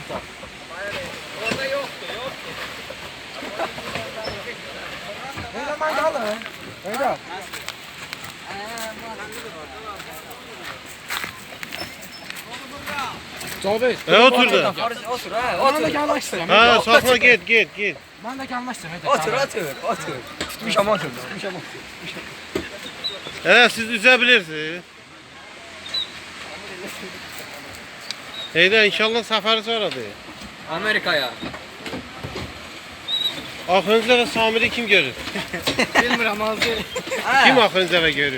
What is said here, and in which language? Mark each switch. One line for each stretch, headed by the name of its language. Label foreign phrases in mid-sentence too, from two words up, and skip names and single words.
Turkish: Orada yoktu. Ne zaman kaldı? Öyle. Otur da. Otur ha. Ben de gelmek istiyorum. Ha sakla git. Ben de gelmek istiyorum. Otur. Tutmuş ama. He siz üzebilirsiniz.
Azerbaijani: Heydə inşallah səfəri sonradır. Amerika'ya. Axırıncı dəfə Samiri kim görür? Bilmirəm azı. Kim axırıncı dəfə görür?